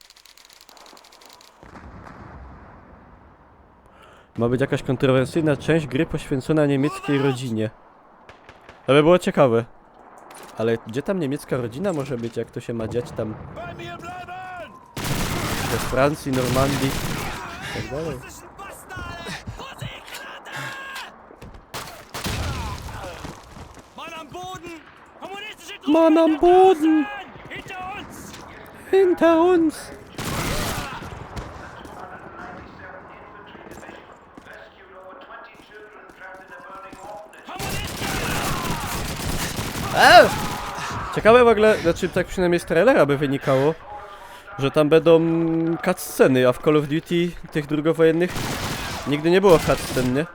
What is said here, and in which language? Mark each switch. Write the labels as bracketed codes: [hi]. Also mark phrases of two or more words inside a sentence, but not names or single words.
[pl] Ma być jakaś kontrowersyjna część gry poświęcona niemieckiej rodzinie. To by było ciekawe. Ale gdzie tam niemiecka rodzina może być, jak to się ma dziać tam? We Francji, Normandii i tak dalej. [de] Mann am Boden! Kommunistische Mann am Boden! Hinter uns! Hinter uns! [pl] Ciekawe w ogóle, znaczy tak przynajmniej z trailera by wynikało, że tam będą cutsceny, a w Call of Duty tych drugowojennych nigdy nie było cutscen, nie?